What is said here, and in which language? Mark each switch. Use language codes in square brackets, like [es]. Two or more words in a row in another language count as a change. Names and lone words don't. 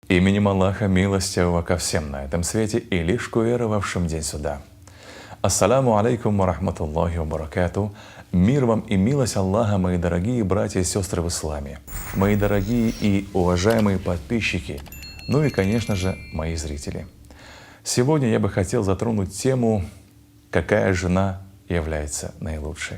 [ru] Именем Аллаха милостивого ко всем на этом свете и лишь к уверовавшим день суда. [ar] السلام عليكم ورحمة الله وبركاته. [ru] Мир вам и милость Аллаха, мои дорогие братья и сестры в исламе, мои дорогие и уважаемые подписчики, ну и, конечно же, мои зрители. Сегодня я бы хотел затронуть тему, какая жена является наилучшей.